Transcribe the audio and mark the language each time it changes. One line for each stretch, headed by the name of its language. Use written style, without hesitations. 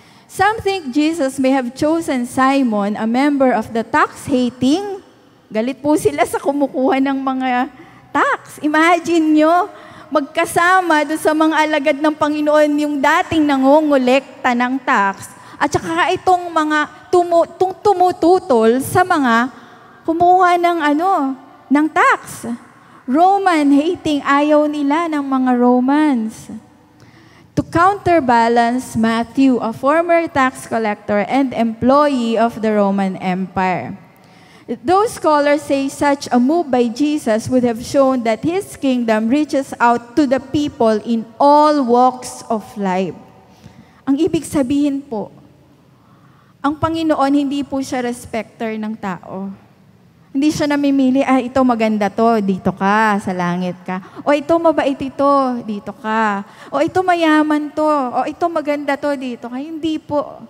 English: Some think Jesus may have chosen Simon, a member of the tax-hating.
Filipino: Galit po sila sa kumukuha ng mga tax. Imagine nyo, magkasama doon sa mga alagad ng Panginoon yung dating nangongolekta ng tax at saka itong mga tumututol sa mga kumuha ng tax.
English: Roman hating,
Filipino: ayaw nila ng mga Romans.
English: To counterbalance Matthew, a former tax collector and employee of the Roman Empire. Those scholars say such a move by Jesus would have shown that His kingdom reaches out to the people in all walks of life.
Filipino: Ang ibig sabihin po, ang Panginoon hindi po siya respecter ng tao. Hindi siya namimili, ito maganda to, dito ka, sa langit ka. O ito mabait ito, dito ka. O ito mayaman to, o ito maganda to, dito ka. Hindi po.